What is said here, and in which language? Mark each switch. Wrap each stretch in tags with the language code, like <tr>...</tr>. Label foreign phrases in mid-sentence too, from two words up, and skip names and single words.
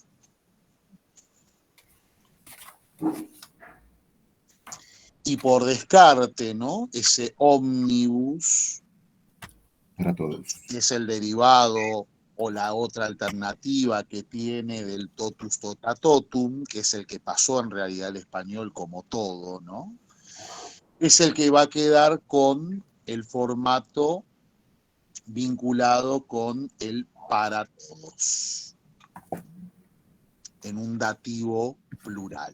<es>Y por descarte, ¿no? Ese ómnibus, Para todos. que es el derivado o la otra alternativa que tiene del</es> <la>totus tota totum,</la> <es>que es el que pasó en realidad al español como todo, ¿no? Es el que va a quedar con el formato vinculado con el para todos, en un dativo plural.</es>